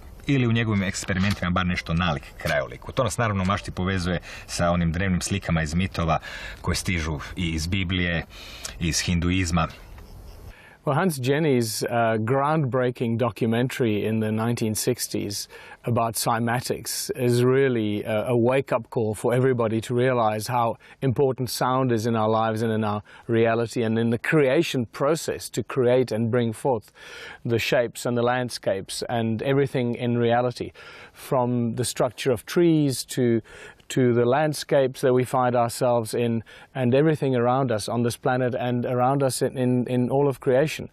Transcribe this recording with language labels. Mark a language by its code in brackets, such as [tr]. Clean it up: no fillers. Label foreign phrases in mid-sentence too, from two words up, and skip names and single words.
[hr] Ili u njegovim eksperimentima bar nešto nalik krajoliku. To nas naravno u mašti povezuje sa onim drevnim slikama iz mitova koje stižu i iz Biblije, i iz hinduizma. [en] Well, Hans Jenny's groundbreaking documentary in the 1960s about cymatics is really a wake-up call for everybody to realize how important sound is in our lives and in our reality and in the creation process to create and bring forth the shapes and the landscapes and everything in reality, from the structure of trees to the landscapes that we find ourselves in and everything around us on this planet and around us in all of creation.